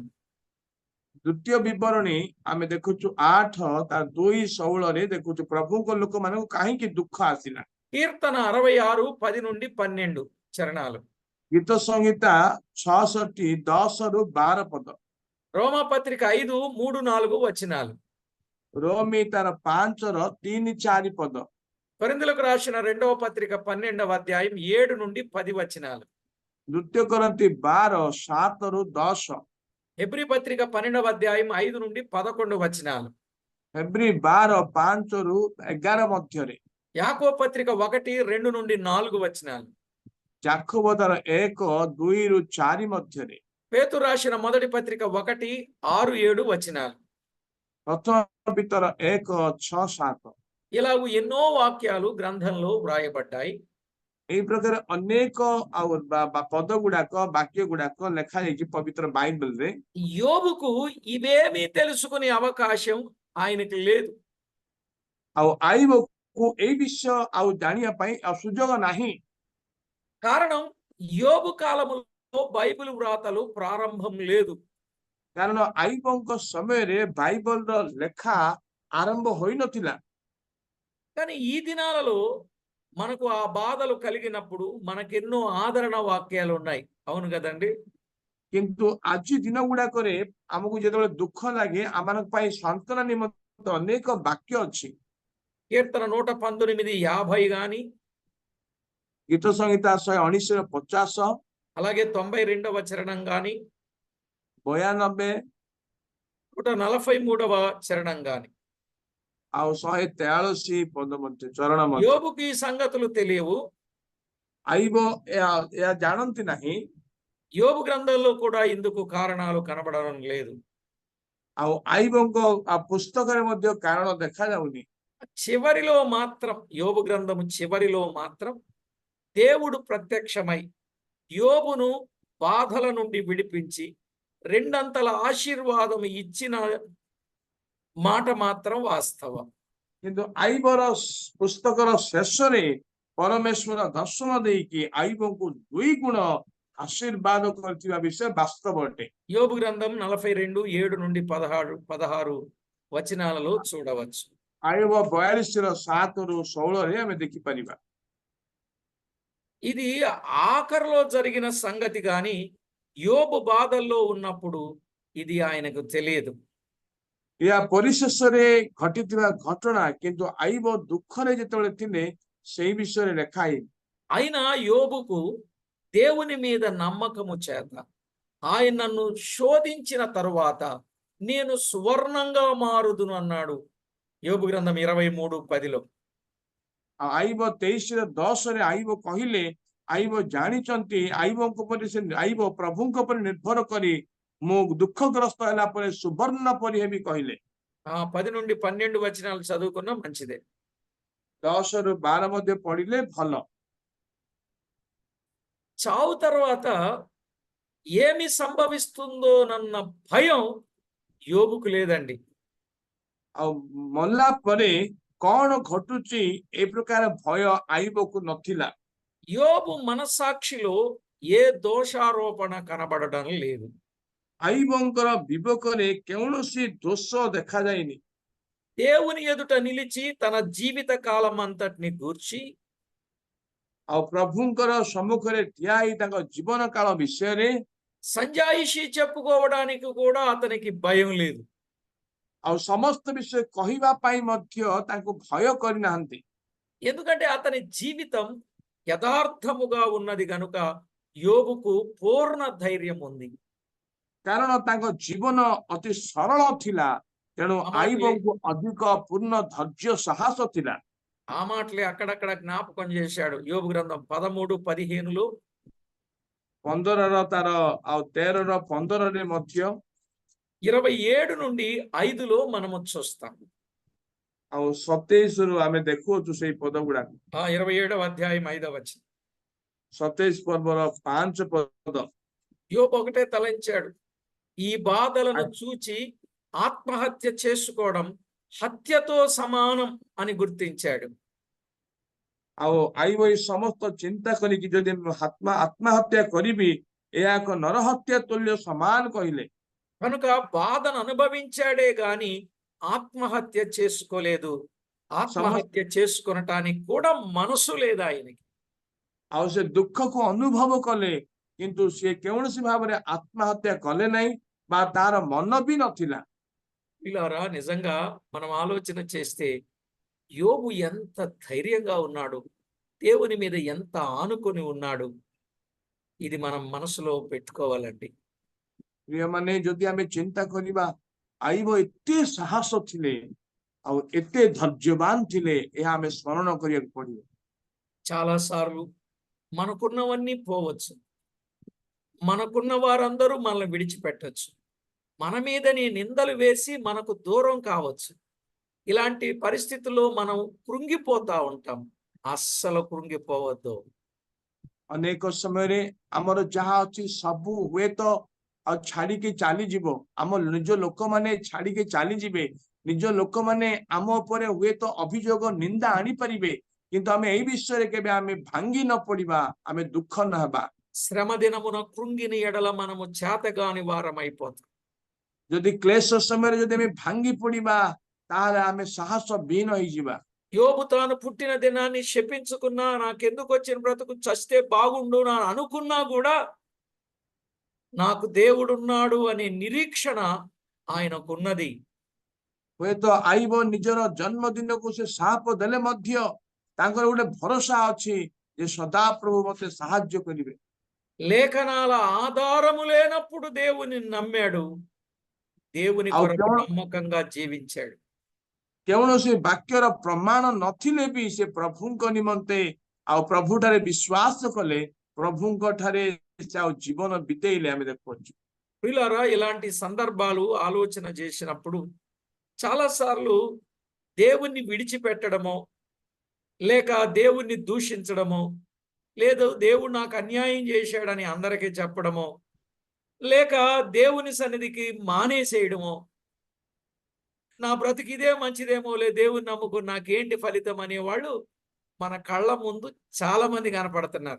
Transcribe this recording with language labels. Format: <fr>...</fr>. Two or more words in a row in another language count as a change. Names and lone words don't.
<or>ଦ୍ୱିତୀୟ ବିବରଣୀ ଆମେ ଦେଖୁଛୁ 8:2-16 ଦେଖୁଛୁ ପ୍ରଭୁଙ୍କ ଲୋକମାନଙ୍କୁ କାହିଁକି ଦୁଃଖ ଆସିଲା।</or> <te>కీర్తన 66 10-12 చరణాలు.</te> <or>ଗୀତ ସଂହିତା 66:10-12 ପଦ।</or> <te>రోమాపత్రిక 5:3-4 వచనాలు.</te> <or>ରୋମୀ ତାର 5:3-4 పଦ।</or> <te>కొరింథీయులకు రాసిన 2వ పత్రిక 12వ అధ్యాయం 7-10 వచనాలు.</te> <or>ଦ୍ୱିତୀୟ କରନ୍ତି 12:7-10।</or> <te>హెబ్రీ పత్రిక 12వ అధ్యాయం 5-11 వచనాలు.</te> <or>ଫେବ୍ରି 12:5-11 ମଧ୍ୟରେ।</or> <te>యాకోబు పత్రిక 1:2-4 వచనాలు.</te> <or>ଯାକୋବ ତାର 1:2-4 ମଧ୍ୟରେ।</or> <te>పేతురు రాసిన మొదటి పత్రిక 1:6-7 వచనాలు.</te> <or>ପ୍ରଥମ ପିତର 1:6-7।</or> <te>ఇలాగూ ఎన్నో వాక్యాలు గ్రంథంలో వ్రాయబడ్డాయి.</te> <or>ଏଇ ପ୍ରକାର ଅନେକ ଆଉ ପଦ ଗୁଡାକ, ବାକ୍ୟ ଗୁଡାକ ଲେଖାଯାଇଛି ପବିତ୍ର ବାଇବଲରେ।</or> <te>యోబుకు ఇవేమీ తెలుసుకునే అవకాశం ఆయనకి లేదు.</te> <or>ଆଉ ଆଇବକୁ ଏଇ ବିଷୟ ଆଉ ଜାଣିବା ପାଇଁ ଆଉ ସୁଯୋଗ ନାହିଁ।</or> <te>కారణం యోబు కాలములో బైబిల్ వ్రాతలు ప్రారంభం లేదు.</te> <or>କାରଣ ଆଇବଙ୍କ ସମୟରେ ବାଇବଲର ଲେଖା ଆରମ୍ଭ ହୋଇନଥିଲା।</or> <te>కానీ ఈ దినాలలో మనకు ఆ బాధలు కలిగినప్పుడు మనకెన్నో ఆదరణ వాక్యాలు ఉన్నాయి. అవును కదండి?</te> <or>କିନ୍ତୁ ଆଜି ଦିନ ଗୁଡାକରେ ଆମକୁ ଯେତେବେଳେ ଦୁଃଖ ଲାଗେ, ଆମମାନଙ୍କ ପାଇଁ ସାନ୍ତ୍ୱନା ନିମନ୍ତେ ଅନେକ ବାକ୍ୟ ଅଛି।</or> <te>కీర్తన 119:50 గాని,</te> <or>ଗୀତ ସଂହିତା 119:50,</or> <te>అలాగే 92వ చరణం గాని 92 143వ చరణం గాని.</te> <or>ଆଉ 143 ପଦ ମଧ୍ୟ ଚରଣ ମଧ୍ୟ</or> <te>యోబుకి ఈ సంగతులు తెలియవు.</te> <or>ଆଇବ ଏହା ଜାଣନ୍ତି ନାହିଁ।</or> <te>యోబు గ్రంథంలో కూడా ఇందుకు కారణాలు కనబడడం లేదు.</te> <or>ଆଉ ଆଇବଙ୍କ ପୁସ୍ତକରେ ମଧ୍ୟ କାରଣ ଦେଖାଯାଉନି।</or> <te>చివరిలో మాత్రం యోబు గ్రంథము చివరిలో మాత్రం దేవుడు ప్రత్యక్షమై యోబును బాధల నుండి విడిపించి రెండంతల ఆశీర్వాదం ఇచ్చిన మాట మాత్రం వాస్తవం.</te> <or>କିନ୍ତୁ ଆଇବର ପୁସ୍ତକର ଶେଷରେ ପରମେଶ୍ୱର ଦର୍ଶନ ଦେଇକି ଆଇବଙ୍କୁ 2 ଗୁଣ ఆశీర్వాద କରିଥିବା విషୟ ବାସ୍ତବ ଅଟେ।</or> <te>యోబు గ్రంథం 42:7 నుండి 16 వచనాలలో చూడవచ్చు.</te> <or>ଆଇବ 42:7-16 ଆମେ ଦେଖିପାରିବା।</or> <te>ఇది ఆఖరిలో జరిగిన సంగతి గాని యోబు బాధల్లో ఉన్నప్పుడు ఇది ఆయనకు తెలియదు.</te> <or>ଏହା ପରିଶେଷରେ ଘଟିଥିବା ଘଟଣା, କିନ୍ତୁ ଆଇବ ଦୁଃଖରେ ଯେତେବେଳେ ଥିଲେ ସେଇ ବିଷୟରେ ଲେଖା ହେଇନି।</or> <te>అయినా యోబుకు దేవుని మీద నమ్మకము చేత ఆయన నన్ను శోధించిన తరువాత నేను సువర్ణంగా మారుదును అన్నాడు యోబు గ్రంథం 23:10లో.</te> <or>ଆଇବ 23:10ରେ ଆଇବ କହିଲେ, ଆଇବ ଜାଣିଛନ୍ତି ଆଇବଙ୍କ ଉପରେ ଆଇବ ପ୍ରଭୁଙ୍କ ଉପରେ ନିର୍ଭର କରି ମୁଁ ଦୁଃଖଗ୍ରସ୍ତ ହେଲା ପରେ ସୁବର୍ଣ୍ଣ ପରି ହେବି କହିଲେ।</or> <te>10 నుండి 12 వచనాలు చదువుకున్నా మంచిదే.</te> <or>10-12 ମଧ୍ୟ ପଢିଲେ ଭଲ।</or> <te>చావు తర్వాత ఏమి సంభవిస్తుందోనన్న భయం యోబుకు లేదండి.</te> <or>ଆଉ ମଲା ପରେ କଣ ଘଟୁଛି ଏ ପ୍ରକାର ଭୟ ଆଇବକୁ ନଥିଲା।</or> <te>యోబు మనస్సాక్షిలో ఏ దోషారోపణ కనబడడం లేదు.</te> <or>ଆଇବଙ୍କର ବିବେକରେ କୌଣସି ଦୋଷ ଦେଖାଯାଇନି।</or> <te>దేవుని ఎదుట నిలిచి తన జీవిత కాలం అంతటిని గూర్చి</te> <or>ଆଉ ପ୍ରଭୁଙ୍କର ସମ୍ମୁଖରେ ଠିଆ ହେଇ ତାଙ୍କ ଜୀବନ କାଳ ବିଷୟରେ</or> <te>సంజాయిషి చెప్పుకోవడానికి కూడా అతనికి భయం లేదు.</te> <or>ଆଉ ସମସ୍ତ ବିଷୟ କହିବା ପାଇଁ ମଧ୍ୟ ତାଙ୍କୁ ଭୟ କରିନାହାନ୍ତି।</or> <te>ఎందుకంటే అతని జీవితం యథార్థముగా ఉన్నది గనుక యోబుకు పూర్ణ ధైర్యం ఉంది.</te> <or>କାରଣ ତାଙ୍କ ଜୀବନ ଅତି ସରଳ ଥିଲା, ତେଣୁ ଆଇବଙ୍କୁ ଅଧିକ ପୂର୍ଣ୍ଣ ଧୈର୍ଯ୍ୟ ସାହସ ଥିଲା।</or> <te>ఆ మాటలే అక్కడక్కడ జ్ఞాపకం చేశాడు యోబు గ్రంథం 13:15లో</te> <or>15ର ତାର ଆଉ 13-15ରେ ମଧ୍ୟ</or> <te>27 నుండి 5లో మనము చూస్తాం.</te> <or>ଆଉ 27ରୁ ଆମେ ଦେଖୁଅଛୁ ସେଇ ପଦ ଗୁଡାକ।</or> <te>27వ అధ్యాయం 5వ వచనం.</te> <or>27 ପର୍ବର 5 ପଦ।</or> <te>యోబు ఒకటే తలంచాడు, ఈ బాధలను చూచి ఆత్మహత్య చేసుకోవడం హత్యతో సమానం అని గుర్తించాడు.</te> <or>ଆଉ ଆଇବ ଏଇ ସମସ୍ତ ଚିନ୍ତା କରିକି ଯଦି ଆତ୍ମହତ୍ୟା କରିବି ଏହା ଏକ ନରହତ୍ୟା ତୁଲ୍ୟ ସମାନ କହିଲେ।</or> <te>కనుక బాధను అనుభవించాడే గాని ఆత్మహత్య చేసుకోలేదు. ఆత్మహత్య చేసుకొనటానికి కూడా మనసు లేదు ఆయనకి.</te> <or>ଆଉ ସେ ଦୁଃଖକୁ ଅନୁଭବ କଲେ, କିନ୍ତୁ ସେ କୌଣସି ଭାବରେ ଆତ୍ମହତ୍ୟା କଲେ ନାହିଁ ବା ତାର ମନ ବି ନଥିଲା।</or> <te>ఇలారా నిజంగా మనం ఆలోచన చేస్తే యోబు ఎంత ధైర్యంగా ఉన్నాడు, దేవుని మీద ఎంత ఆనుకొని ఉన్నాడు, ఇది మనం మనసులో పెట్టుకోవాలండి.</te> <or>ପ୍ରିୟମାନେ, ଯଦି ଆମେ ଚିନ୍ତା କରିବା ଆଇବ ଏତେ ସାହସ ଥିଲେ ଆଉ ଏତେ ଧୈର୍ଯ୍ୟବାନ ଥିଲେ, ଏହା ଆମେ ସ୍ମରଣ କରିବାକୁ ପଡିବ।</or> <te>చాలాసార్లు మనకున్నవన్నీ పోవచ్చు, మనకున్న వారందరూ మనల్ని విడిచిపెట్టచ్చు, మన మీదని నిందలు వేసి మనకు దూరం కావచ్చు. ఇలాంటి పరిస్థితుల్లో మనం కృంగిపోతా ఉంటాం. అస్సలు కృంగిపోవద్దు.</te> <or>ଅନେକ ସମୟରେ ଆମର ଯାହା ଅଛି ସବୁ ହୁଏତ ଆଉ ଛାଡିକି ଚାଲିଯିବ, ଆମ ନିଜ ଲୋକମାନେ ଛାଡିକି ଚାଲିଯିବେ, ନିଜ ଲୋକମାନେ ଆମ ଉପରେ ହୁଏତ ଅଭିଯୋଗ ନିନ୍ଦା ଆଣିପାରିବେ, କିନ୍ତୁ ଆମେ ଏଇ ବିଷୟରେ କେବେ ଆମେ ଭାଙ୍ଗି ନ ପଡିବା, ଆମେ ଦୁଃଖ ନ ହେବା।</or> <te>శ్రమ దినమున కృంగిన ఎడల మనము చేతగాని వారమైపోతాం.</te> <or>ଯଦି କ୍ଲେଶ ସମୟରେ ଯଦି ଆମେ ଭାଙ୍ଗି ପଡିବା, ତାହେଲେ ଆମେ ସାହସ ବିହୀନ ହେଇଯିବା।</or> <te>యోబు తాను పుట్టిన దినాన్ని శపించుకున్నా, నాకెందుకు వచ్చిన బ్రతుకు, చస్తే బాగుండు నా అనుకున్నా కూడా నాకు దేవుడున్నాడు అనే నిరీక్షణ ఆయనకున్నది.</te> <or>ହୁଏତ ଆଇବ ନିଜର ଜନ୍ମଦିନକୁ ସେ ସାପ ଦେଲେ ମଧ୍ୟ ତାଙ୍କର ଗୋଟେ ଭରସା ଅଛି ଯେ ସଦାପ୍ରଭୁ ମତେ ସାହାଯ୍ୟ କରିବେ।</or> <te>లేఖనాల ఆధారము లేనప్పుడు దేవుని నమ్మాడు, దేవుని</te> <or>ଆଉ</or> <te>కొరకు నమ్మకంగా జీవించాడు.</te> <or>କୌଣସି ବାକ୍ୟର ପ୍ରମାଣ ନଥିଲେ ବି ସେ ପ୍ରଭୁଙ୍କ ନିମନ୍ତେ ଆଉ ପ୍ରଭୁଠାରେ ବିଶ୍ୱାସ କଲେ, ପ୍ରଭୁଙ୍କ ଠାରେ ସେ ଆଉ ଜୀବନ ବିତେଇଲେ ଆମେ ଦେଖୁଛୁ।</or> <te>ప్రియులారా, ఇలాంటి సందర్భాలు ఆలోచన చేసినప్పుడు చాలాసార్లు దేవుణ్ణి విడిచిపెట్టడమో, లేక దేవుణ్ణి దూషించడమో, లేదు దేవుడు నాకు అన్యాయం చేశాడని అందరికీ చెప్పడమో, లేక దేవుని సన్నిధికి మానేసేయడమో, నా బ్రతికి ఇదే మంచిదేమోలే, దేవుని నమ్ముకుని నాకేంటి ఫలితం అనేవాళ్ళు మన కళ్ళ ముందు చాలా మంది కనపడుతున్నారు.</te>